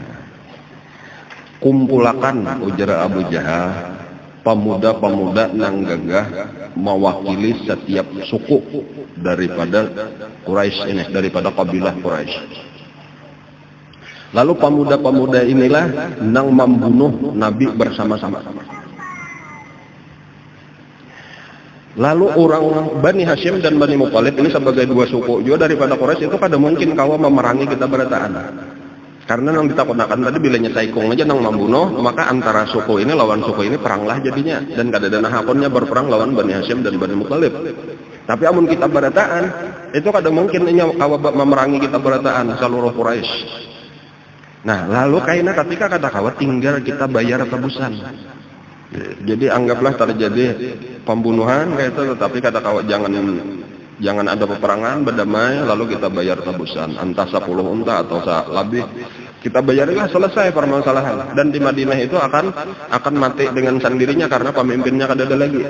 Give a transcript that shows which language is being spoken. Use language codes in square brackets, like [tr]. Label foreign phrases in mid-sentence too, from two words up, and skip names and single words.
[id] Kumpulakan, ujar Abu Jahal, pemuda-pemuda yang gagah mewakili setiap suku daripada Quraisy ini, daripada kabilah Quraisy. Lalu pemuda-pemuda inilah yang membunuh Nabi bersama-sama. [bjn] Lalu orang Bani Hashim dan Bani Muttalib ini sebagai dua suku juga daripada Quraisy itu kada mungkin kawa memerangi kita berataan. Karena yang ditakunakan tadi bila nyesaikung aja nang membunuh, maka antara suku ini lawan suku ini peranglah jadinya, dan kada ada hakonnya berperang lawan Bani Hashim dan Bani Muttalib. Tapi amun kita berataan, itu kada mungkin ini kawa memerangi kita berataan seluruh Quraisy. Nah, lalu kaina ketika kata kawa tinggal kita bayar tebusan. [id] Jadi anggaplah terjadi pembunuhan kayak itu, tetapi kata kawa jangan ada peperangan, berdamai, lalu kita bayar tebusan entah 10 unta atau lebih. Kita bayarlah, selesai permasalahan. Dan di Madinah itu akan mati dengan sendirinya karena pemimpinnya kada ada lagi.